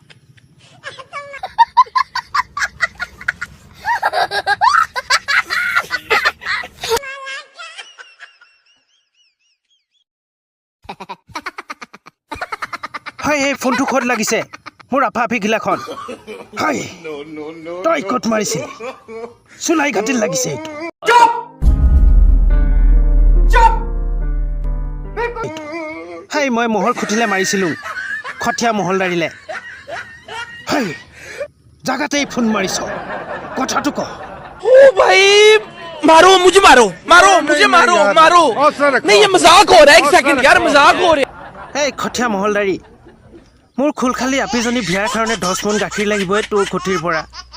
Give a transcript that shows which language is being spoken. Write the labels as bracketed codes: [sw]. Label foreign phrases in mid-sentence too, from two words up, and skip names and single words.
[as] হাই এই ফোনটো ক'ত লাগিছে মোৰ আফা আফিগিলাখন হাই তই ক'ত মাৰিছিলি চুলাই ঘাটিত লাগিছে এইটো হাই মই মহল খুটিলে মাৰিছিলোঁ খঠীয়া মহলদাৰিলে হাই জাগাতেই ফোন মাৰিছ কথাটো ক [hi] ओ भाई मारो मुझे मारो मारो मुझे मारो मारो नहीं ये मजाक हो रहा है एक सेकंड यार मजाक हो रहा है [as] এই খঠীয়া মহলদাৰি মোৰ খুলখালি আপিজনী বিয়াৰ কাৰণে 10 মোন গাখীৰ লাগিবই তোৰ খুটিৰ পৰা